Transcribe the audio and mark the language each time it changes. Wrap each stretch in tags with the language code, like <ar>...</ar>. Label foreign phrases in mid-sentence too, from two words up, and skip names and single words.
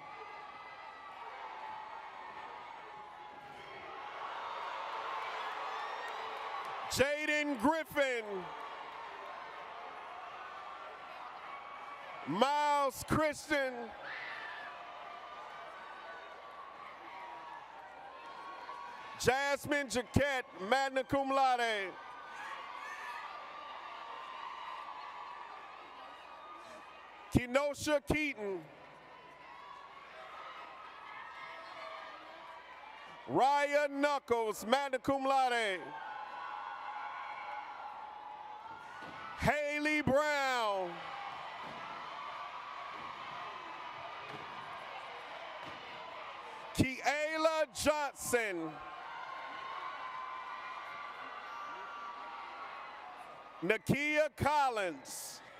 <en>Jaden Griffin. Miles Christian. Jasmine Jaquette,</en> <la>magna cum laude.</la> <en>Kenosha Keaton. Raya Knuckles,</en> <la>magna cum laude.</la> <en>Haley Brown. Kiela Johnson. Nakia Collins.</en>